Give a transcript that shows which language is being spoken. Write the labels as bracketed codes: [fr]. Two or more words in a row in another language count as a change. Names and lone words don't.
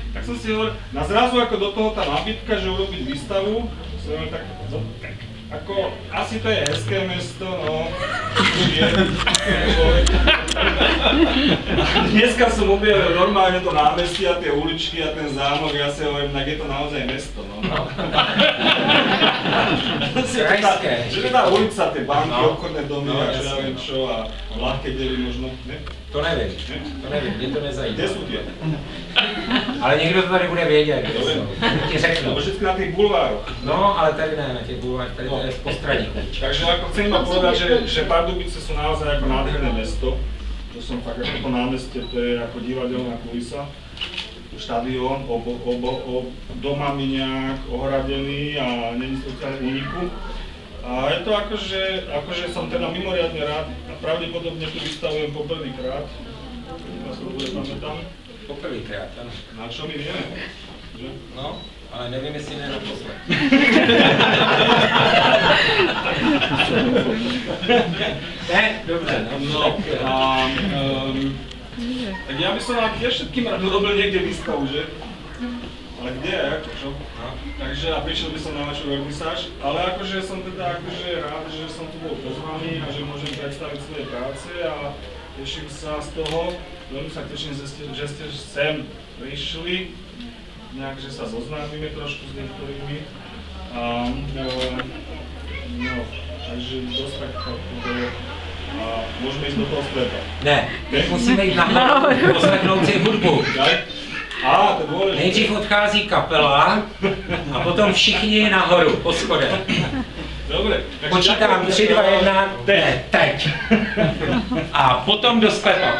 [sk] som si hovoril, na zrazu ako do toho tá nábytka, že urobiť výstavu, som hovoril tak, no, ako, asi to je hezké mesto, no, dneska som objavil normálne to námestie a tie uličky a ten zámok, ja si hovorím, tak je to naozaj mesto, no. Že tá ulica, tie banky, obchodné domy a čo ja viem čo a ľahké dely možno, ne? [cs] To nevím, mě to nezajímá. Kde jsou tě? Ale někdo to tady bude vědět, kde jsou. Ti řeknu. [sk] To všetky na tých bulvároch. [cs] No, ale tady ne, na těch bulvárech, tady to je z postradí. [sk] Takže ako chcem iba povedať, že Pardubice sú naozaj ako nádherné mesto. To som fakt ako to námestie, to je ako divadelná kulisa. Štadión, doma mi nejak ohradený a není sociálne úniku. A je to akože som teda mimoriadne rád a pravdepodobne tu vystavujem poprvýkrát. Ja sa to bude pamätám. [cs] Poprvýkrát, ano. [sk] Na čo my vieme? Že? [cs] No, ale nevím, jestli ne naposled. Ne, dobře, no. [sk] Tak ja by som vám tiež všetkým rád urobil niekde výstavu, že? Ale kde, ako čo? No. Takže a prišiel by som na vašu vernisáž, ale akože som teda akože rád, že som tu bol pozvaný a že môžem predstaviť svoje práce a teším sa z toho. Veľmi sa teším, že ste sem prišli, nejak, že sa zoznámime trošku s niektorými. No, takže dosť tak a môžeme ísť do toho sklepa. [cs] Ne, musíme jít nahoru, poslechnout si hudbu. [sk] To dôležité. [cs] Nejdřív odchází kapela a potom všichni nahoru, po schodech. [sk] Dobre. [cs] Počítám 3, 2, 1, teď. A potom do sklepa.